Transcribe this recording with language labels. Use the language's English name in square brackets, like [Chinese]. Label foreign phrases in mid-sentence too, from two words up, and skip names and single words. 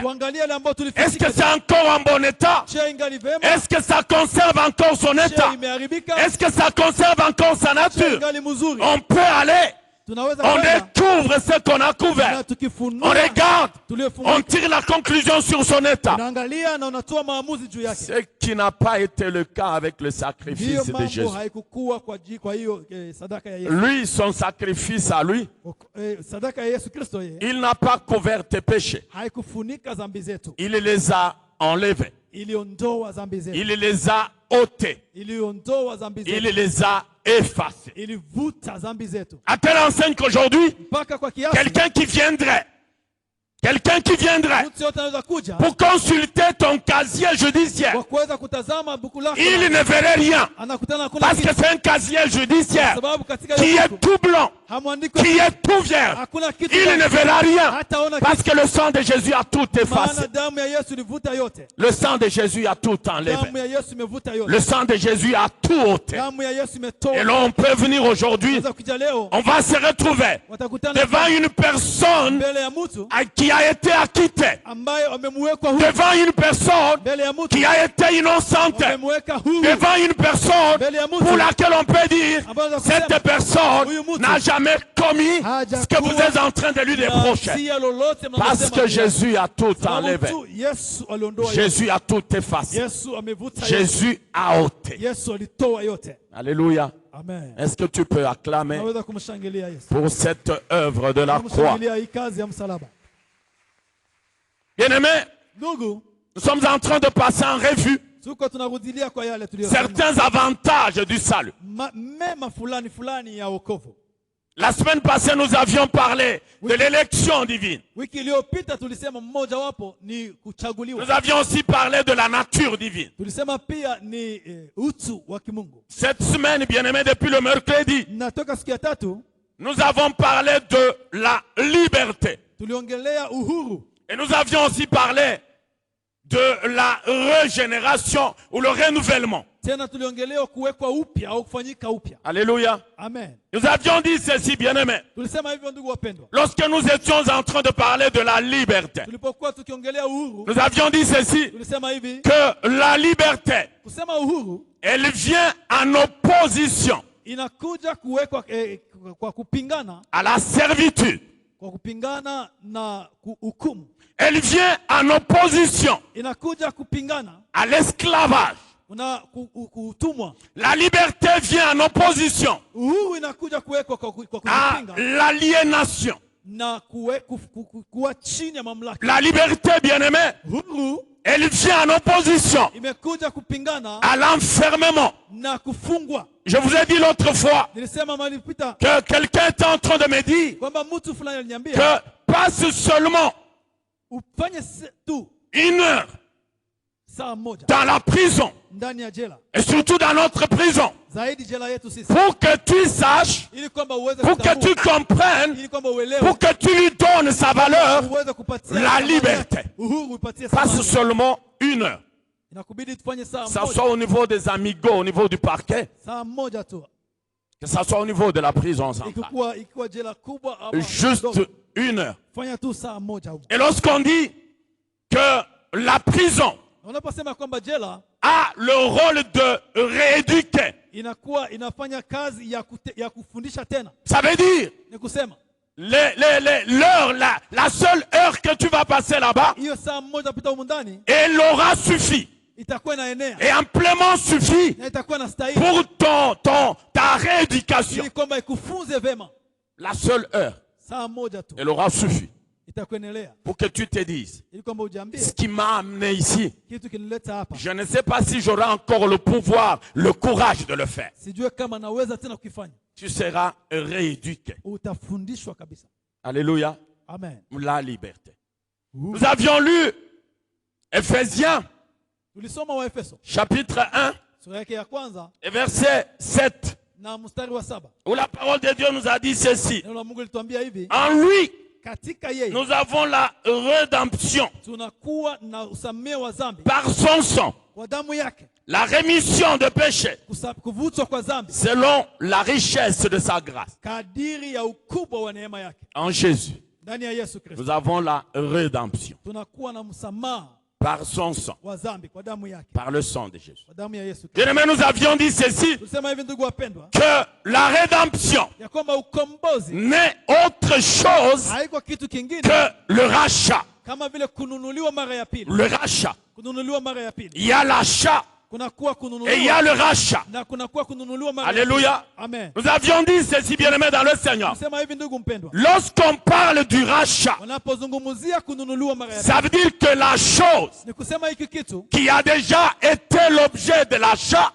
[French] Est-ce que c'est encore en bon état? Est-ce que ça conserve encore son état? Est-ce que ça conserve encore sa nature? On peut aller [Swahili] tunaweza [French] On [Swahili] kwenda [French] découvre ce qu'on a [Swahili] na [French] couvert. On [Swahili] tukifunua [French] regarde, on [Swahili] tuliofunua, [French] tire la conclusion sur son état. [Swahili] unaangalia na unatoa maamuzi juu yake. [French] Ce qui n'a pas été le cas avec le [Swahili] Ndiyo [French] sacrifice de [Swahili] mambo [French] Jésus. [Swahili] haikukua kwa hiyo sadaka ya Yesu. [French] Lui, son sacrifice à lui, [Swahili] Sadaka ya Yesu Kristo yeye [French] il n'a pas couvert tes péchés. [Swahili] haikufunika dhambi zetu, [French] Il les a enlevés. [Swahili] iliondoa dhambi zetu, [French] Il les a ôtés. [Swahili] iliondoa dhambi [French] Il [Swahili] zetu, [French] les a effacés. [Swahili] ilivuta dhambi zetu [French] À telle enseigne qu'aujourd'hui, [Swahili] mpaka kwa kiasi [French] quelqu'un qui viendrait [Swahili] mtu yote anaweza kuja [French] pour consulter ton casier judiciaire, [Swahili] kwa kuweza kutazama buku lako, [French] il ne verrait rien. [Swahili] anakutana na kuna [French] Parce que [Swahili] kitu, [French] c'est un casier judiciaire [Swahili] sababu katika [French] qui [Swahili] hiyo [French] est [Swahili] buku [French] tout blanc, [Swahili] hamwandiko [French] qui est tout vierge. [Swahili] hakuna kitu, [French] Il ne verra rien. [Swahili] hataona [French] Parce que le sang de Jésus a tout effacé. [Swahili] maana damu ya Yesu ilivuta yote, [French] Le sang de Jésus a tout [Swahili] damu [French] enlevé. [Swahili] ya Yesu imevuta yote, [French] Le sang de Jésus a tout ôté. [Swahili] damu ya Yesu [French] Et [Swahili] imetoa. [French] là, on peut venir aujourd'hui, [Swahili] Unaweza kuja leo [French] on va se retrouver [Swahili] watakutana [French] devant une personne [Swahili] mbele ya mtu [French] qui a été acquittée, [Swahili] ambaye wamemwekwa huru, [French] devant une personne [Swahili] mbele ya mtu [French] qui a été innocente, [Swahili] wamemweka huru, [French] devant une personne pour laquelle on peut dire cette personne n'a jamais commis ce que vous êtes en train de lui reprocher. [Swahili] hatia lolote [French] Parce que Jésus a tout [Swahili] Sababu [French] enlevé. [Swahili] tu Yesu aliondoa yote. [French] Jésus a tout effacé. [Swahili] Yesu amevuta yote. [French] Jésus a ôté. [Swahili] Yesu alitoa yote. [French] Alléluia. [Swahili] Amen. [French] Est-ce que tu peux acclamer [Swahili] Naweza kumshangilia Yesu. [French] pour cette œuvre de la croix? [Swahili] Kumshangilia hii kazi ya msalaba. [French] Bien-aimés, [Swahili] Ndugu, [French] nous sommes en train de passer en revue [Swahili] tuko tunarudilia kwa yale tuliyosema. [French] certains avantages du salut. [Swahili] Mema fulani ya wokovu. [French] La semaine passée, nous avions parlé de l'élection divine. [Swahili] Wiki iliyopita tulisema mmoja wapo ni kuchaguliwa. [French] Nous avions aussi parlé de la nature divine. [Swahili] Tulisema pia ni utu wa kimungu. [French] Cette semaine, bien-aimés, depuis le mercredi, [Swahili] Natoka siku ya tatu [French] nous avons parlé de la liberté. [Swahili] tuliongelea uhuru. [French] Et nous avions aussi parlé de la régénération ou le renouvellement. [Swahili] Tena tuliongelea kuwekwa upya au kufanyika upya. [French] Alléluia. [Swahili] Amen. [French] Nous avions dit ceci, bien-aimés. [Swahili] Tulisema hivyo ndugu wapendwa. [French] Lorsque nous étions en train de parler de la liberté, [Swahili] Tulipokuwa tukiongelea uhuru, [French] nous avions dit ceci, [Swahili] tulisema hivi, [French] que la liberté, [Swahili] kusema uhuru [French] elle vient en opposition [Swahili] inakuja kuwekwa kwa kupingana, [French] à la servitude. [Swahili] kwa kupingana na hukumu. [French] Elle vient en opposition [Swahili] Inakuja kupingana [French] à l'esclavage. [Swahili] na kutumwa. [French] La liberté vient en opposition [Swahili] Uhuru inakuja kuwekwa kwa [French] à [Swahili] kupinga [French] l'aliénation. [Swahili] na kuwa chini ya mamlaka. [French] La liberté, bien-aimée, [Swahili] Uhuru [French] elle vient en opposition [Swahili] imekuja kupingana [French] à l'enfermement. [Swahili] na kufungwa. [French] Je vous ai dit l'autre fois [Swahili] Nilisema mahali pita [French] que quelqu'un était en train de me dire [Swahili] kwamba mtu fulani aliniambia [French] que passe seulement [Swahili] ufanye tu [French] une heure [Swahili] saa moja [French] dans la prison [Swahili] ndani ya jela, [French] et surtout dans notre prison [Swahili] zaidi jela yetu sisi, [French] pour que tu saches, [Swahili] ili kwamba uweze [French] pour que tu [Swahili] kutambua, [French] comprennes, [Swahili] ili kwamba uelewe, [French] pour que tu lui donnes sa valeur. [Swahili] uweze kupatia [French] la [Swahili] thamani [French] liberté. [Swahili] yake. Uhuru upatie [French] Passe [Swahili] thamani. [French] seulement une heure. [Swahili] Inakubidi tufanye saa [French] Que ça [Swahili] moja, [French] soit au niveau des amigos, au niveau du parquet, [Swahili] saa moja tu, [French] que ça soit au niveau de la prison centrale. [Swahili] ikiwa jela kubwa ama [French] Juste [Swahili] ndogo, [French] une heure. [Swahili] fanya tu saa moja. [French] Et lorsqu'on dit que la prison [Swahili] Unaposema kwamba jela [French] a le rôle de rééduquer, [Swahili] inafanya kazi ya kufundisha tena, [French] ça veut dire [Swahili] ni kusema [French] l'heure, la seule heure que tu vas passer là-bas, [Swahili] hiyo saa moja pita humu ndani [French] elle aura suffi [Swahili] itakuwa inaenea [French] et amplement suffi [Swahili] na itakuwa na stahili [French] pour ta rééducation. [Swahili] ili kwamba ikufunze vema. [French] La seule heure, [Swahili] Saa moja tu [French] elle aura suffi [Swahili] itakuwa inaendelea [French] pour que tu te dises, [Swahili] ili kwamba ujiambie [French] ce qui m'a amené ici, [Swahili] kitu kinileta hapa, [French] je ne sais pas si j'aurai encore le pouvoir, le courage de le faire. [Swahili] sijue kama naweza tena kukifanya. [French] Tu seras rééduqué. [Swahili] Utafundishwa kabisa. [French] Alléluia. [Swahili] Amen. [French] La liberté. Nous avions lu Ephésiens [Swahili] Tulisoma wa Efeso [French] chapitre 1 [Swahili] sura yake ya kwanza [French] et verset 7, [Swahili] na mstari wa 7. [French] où la parole de Dieu nous a dit ceci. [Swahili] Neno la Mungu lituambia hivi, [French] En lui, [Swahili] katika yeye [French] nous avons la rédemption [Swahili] tunakuwa na usamehe wa dhambi [French] par son sang, [Swahili] kwa damu yake, [French] la rémission de péché, [Swahili] kuvutwa kwa dhambi [French] selon la richesse de sa grâce. [Swahili] kadiri ya ukubwa wa neema yake [French] En Jésus, [Swahili] ndani ya Yesu Kristo. [French] nous avons la rédemption [Swahili] Tunakuwa na msamaha [French] par son sang, [Swahili] wa dhambi kwa damu yake, [French] par le sang de Jésus. [Swahili] kwa damu ya Yesu Kristo. [French] Bien-aimés, nous avions dit ceci, [Swahili] Tusema hivi ndugu wapendwa, [French] que la rédemption [Swahili] ya kwamba ukombozi [French] n'est autre chose [Swahili] haiko kitu kingine [French] que le rachat. [Swahili] kama vile kununuliwa mara ya pili. [French] Le rachat. [Swahili] Kununuliwa mara ya pili. [French] Il y a l'achat [Swahili] Kunakuwa [French] et il y a [Swahili] kununuliwa [French] le rachat. [Swahili] na kunakuwa kununuliwa mara ya pili. [French] Alléluia. [Swahili] Amen. [French] Nous avions dit ceci, bien-aimés dans le Seigneur. [Swahili] Tusema hivi ndugu mpendwa, [French] Lorsqu'on parle du rachat, [Swahili] wanapozungumzia kununuliwa mara ya pili, [French] ça veut dire que la chose [Swahili] ni kusema hiki kitu [French] qui a déjà été l'objet de l'achat